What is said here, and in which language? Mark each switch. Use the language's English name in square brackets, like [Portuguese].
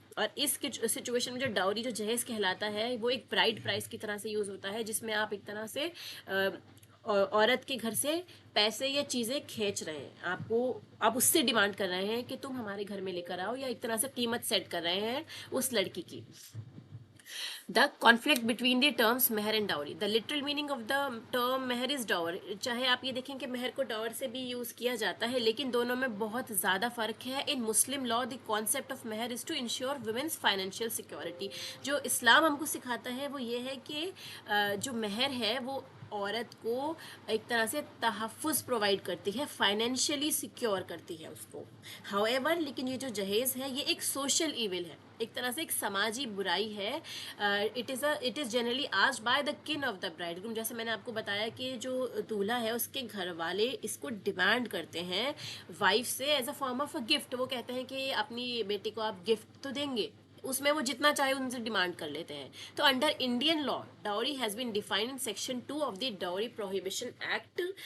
[Urdu] اور اس سچویشن میں جو ڈاوری جو جہیز کہلاتا ہے وہ ایک برائڈ پرائز کی طرح سے یوز ہوتا ہے، جس میں آپ ایک طرح سے عورت کے گھر سے پیسے یا چیزیں کھینچ رہے ہیں. آپ اس سے ڈیمانڈ کر رہے ہیں کہ تم ہمارے گھر میں لے کر آؤ، یا ایک طرح سے قیمت سیٹ کر رہے ہیں اس لڑکی کی. [English] The conflict between the terms مہر and dowry. The literal meaning of the term مہر is dower. [Urdu] چاہے آپ یہ دیکھیں کہ مہر کو ڈاور سے بھی یوز کیا جاتا ہے، لیکن دونوں میں بہت زیادہ فرق ہے. ان مسلم لا [English] the concept of مہر is to ensure women's financial security. [Urdu] جو اسلام ہم کو سکھاتا ہے وہ یہ ہے کہ جو مہر ہے وہ عورت کو ایک طرح سے تحفظ پرووائڈ کرتی ہے، فائنینشلی سیکیور کرتی ہے اس کو. however لیکن یہ جو جہیز ہے یہ ایک سوشل ایول ہے، ایک طرح سے ایک سماجی برائی ہے. [English] It is generally asked by the kin of the bridegroom. [Urdu] جیسے میں نے آپ کو بتایا کہ جو دولہا ہے اس کے گھر والے اس کو ڈیمانڈ کرتے ہیں وائف سے [English] As a form of a gift. [Urdu] وہ کہتے ہیں کہ اپنی بیٹی کو آپ گفٹ تو دیں گے، اس میں وہ جتنا چاہے ان سے ڈیمانڈ کر لیتے ہیں. [English] تو under Indian law dowry has been defined in section 2 of the dowry prohibition act.